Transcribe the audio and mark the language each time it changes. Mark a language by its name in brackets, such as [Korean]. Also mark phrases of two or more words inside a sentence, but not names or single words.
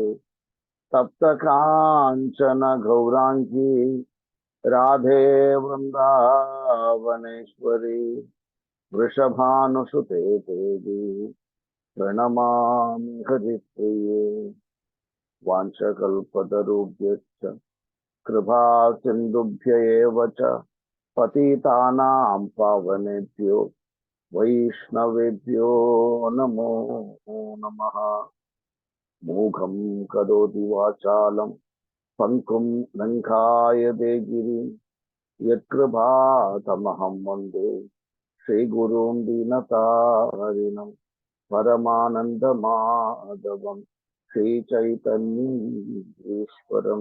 [Sanskrit] തപ്ത കാഞ്ചന ഗൗരാംഗീ രാധേ വൃന്ദാവനേശ്വരി വൃഷഭാനുസുതേ ദേവി പ്രണമാമി ഹരിപ്രിയേ. വാഞ്ചകൽപതരുഭ്യശ്ച കൃപാ സിന്ധുഭ്യ ഏവ ച പതിതാനാം പാവനേഭ്യോ വൈഷ്ണവേഭ്യോ നമോ നമഃ. മൂകം കരോതി വാചാലം പങ്കും ലംഘായതേ ഗിരിം യത്കൃപാതമഹം വന്ദേ ശ്രീഗുരും ദീനതാരിണം പരമാനന്ദമാധവം ശ്രീചൈതന്യം.